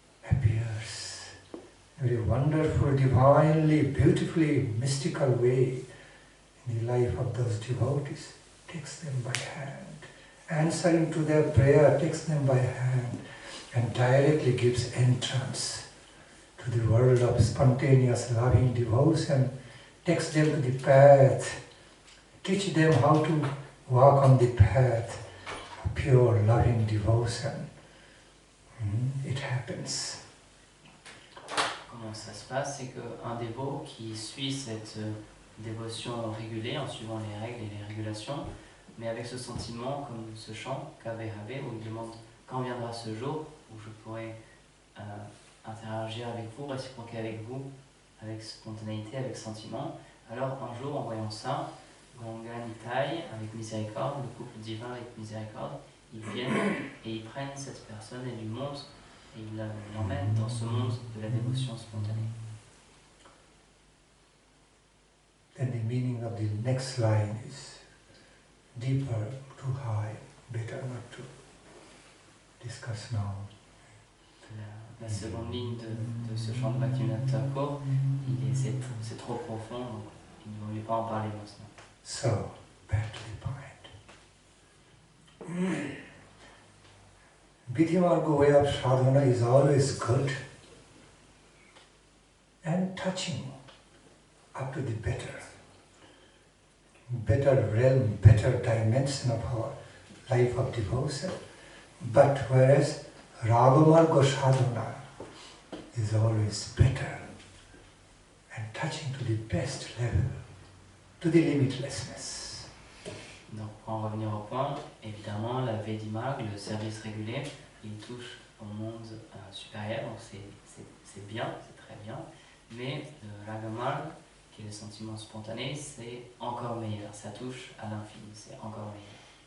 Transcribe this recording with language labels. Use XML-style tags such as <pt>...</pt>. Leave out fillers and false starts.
<en>appears in a very wonderful, divinely, beautifully, mystical way in the life of those devotees, takes them by hand, answering to their prayer, takes them by hand and directly gives entrance to the world of spontaneous loving devotion, takes them to the path, teach them how to walk on the path of pure loving devotion. It happens.</en> <fr>Comment ça se passe, c'est qu'un dévot qui suit cette dévotion régulée en suivant les règles et les régulations, mais avec ce sentiment comme ce chant, Kabe Habe, où il demande quand viendra ce jour où je pourrai interagir avec vous, réciproquer avec vous, avec spontanéité, avec sentiment. Alors un jour, en voyant ça, Ganga Nitai, avec miséricorde, le couple divin avec miséricorde, ils viennent et ils prennent cette personne et lui montrent et ils l'emmènent dans ce monde de la dévotion spontanée.</fr> <en>Then the meaning of the next line is deeper, too high. better not to discuss now.</en> <fr>La seconde ligne de ce chant de Bhaktivinoda Thakur, c'est trop profond, donc il ne vaut mieux pas en parler maintenant.</fr> <en>So, back to the point. Vidhimarga way of sadhana is always good and touching up to the better realm, better dimension of our life of devotion. But whereas Ragamarga sadhana is always better and touching to the best level, to the limitlessness.</en> <fr>Donc pour en revenir au point, évidemment la Vedimag, le service régulier, il touche au monde supérieur, donc c'est bien, c'est très bien, mais le Ragamarg, qui est le sentiment spontané, c'est encore meilleur, ça touche à l'infini, c'est encore meilleur.</fr>